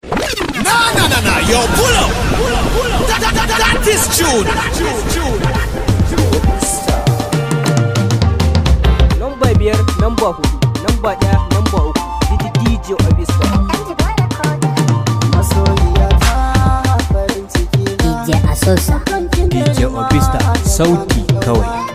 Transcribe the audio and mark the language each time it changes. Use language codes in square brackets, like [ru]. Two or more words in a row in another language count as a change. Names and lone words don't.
[en] Na, na, na, na, yo, pull up. That, that, that, that is June. [ha] Namba biyar, namba hudu, namba ɗaya, namba uku. Didi D J Obisco. D J Asosa. D J Obista, sauti kawai.